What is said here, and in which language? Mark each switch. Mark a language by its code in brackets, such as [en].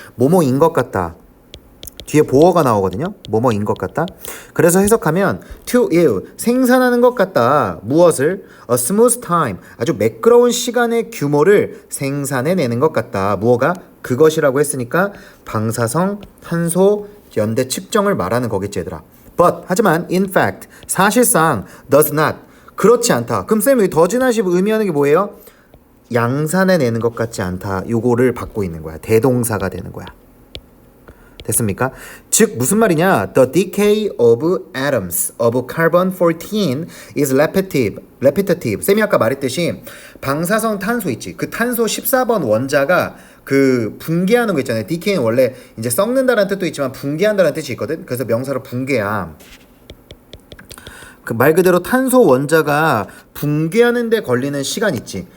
[ko] 뭐뭐인 것 같다. 뒤에 보어가 나오거든요. 뭐뭐인 것 같다. 그래서 해석하면 to ill 생산하는 것 같다. 무엇을? [en] A smooth time [ko] 아주 매끄러운 시간의 규모를 생산해내는 것 같다. 무엇가? 그것이라고 했으니까 방사성 탄소 연대 측정을 말하는 거겠지 얘들아. [en] But [ko] 하지만 [en] in fact [ko] 사실상 [en] does not [ko] 그렇지 않다. 그럼 쌤이 [en] does not [ko] 이 의미하는 게 뭐예요? 양산해내는 것 같지 않다. 요거를 받고 있는 거야. 대동사가 되는 거야. 됐습니까? 즉 무슨 말이냐? [en] The decay of atoms of carbon-14 is repetitive. [ko] 쌤이 아까 말했듯이 방사성 탄소 있지. 그 탄소 14번 원자가 그 붕괴하는 거 있잖아요. decay는 원래 이제 썩는다라는 뜻도 있지만 붕괴한다는 뜻이 있거든. 그래서 명사로 붕괴야. 그 말 그대로 탄소 원자가 붕괴하는 데 걸리는 시간 있지.